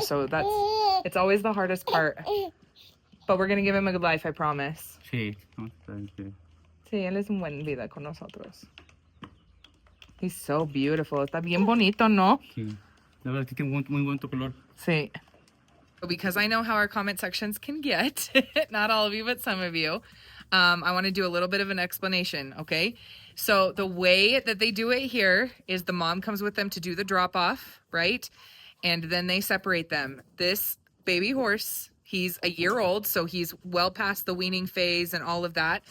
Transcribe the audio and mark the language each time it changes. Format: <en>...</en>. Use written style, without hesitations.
<en>So it's always the hardest part. But we're gonna give him a good life, I promise.</en> <es>Sí, vamos a estar bien. Sí, él es un buen vida con nosotros.</es> <en>He's so beautiful.</en> <es>Está bien bonito, ¿no? Sí, la verdad que tiene muy buen color. Sí.</es> <en>Because I know how our comment sections can get, not all of you, but some of you, I want to do a little bit of an explanation, okay? So the way that they do it here is the mom comes with them to do the drop-off, right? and then they separate them. This baby horse, he's a year old, so he's well past the weaning phase and all of that.</en>